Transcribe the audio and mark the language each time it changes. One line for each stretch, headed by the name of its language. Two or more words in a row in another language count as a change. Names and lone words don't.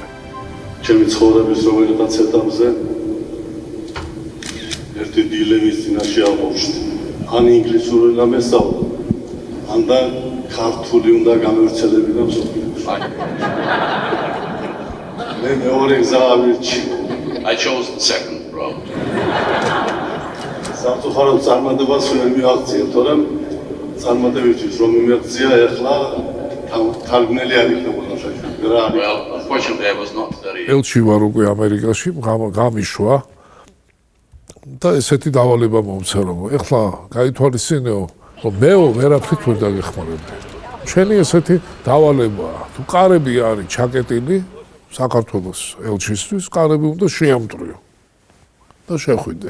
Georgian: ჩემი ცხოვრების რომელიღაც ეტაპზე ერთი დილემის წინაშე აღმოჩნდა ან ინგლისური უნდა მესწავლო ან და ქართული უნდა გამევრცელებინა მსოფლიოში. მე მეორე გზა ავირჩი.
English: I chose the second route.
Georgian: სამწუხაროდ წარმატებას ვერ მიაღწია, თორემ წარმატებისთვის რომ მიაღწია, ეხლა თარგმნელი არ იქნებოდა შეშუქება.
English: Well, unfortunately, I was not very...
Georgian: ელჩი ვარ უკვე ამერიკაში, გამიშვა და ესეთი დავალება მომცა რომ ეხლა გაითვალისწინეო, რომ მეო ვერაფრით ვერ დაგეხმარებდი. ჩვენი ესეთი დავალებაა. თუ კარები არის ჩაკეტილი საქართველოს ელჩისთვის, კარები უნდა შეამტვრიო და შეხვიდე.